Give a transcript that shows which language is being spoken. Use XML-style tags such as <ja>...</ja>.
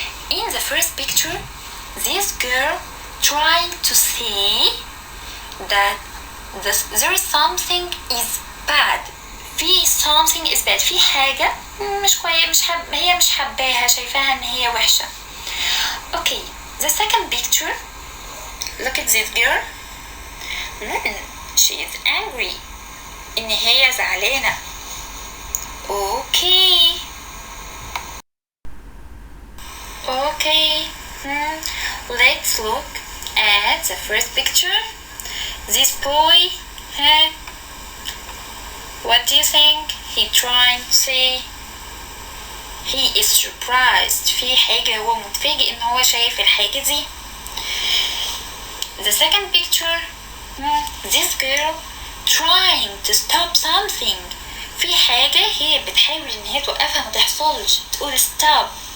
<en>In the first picture, this girl trying to say that there is something is bad. في something is bad.</en> <ar>في حاجة مش كويسة، هي مش حباها، شايفاها ان هي وحشة.</ar> <en>Okay, the second picture, look at this girl. She is angry.</en> <ar>إن هي زعلانة.</ar> <en>Okay. Okay. Let's look at the first picture. This boy, what do you think he trying to say? He is surprised.</en> <ar>في حاجة هو متفاجئ ان هو شايف الحاجة دي.</ar> <en>The second picture, this girl trying to stop something.</en> <ar>في حاجة هي بتحاول ان هي توقفها ما تحصلش، تقول stop.</ar>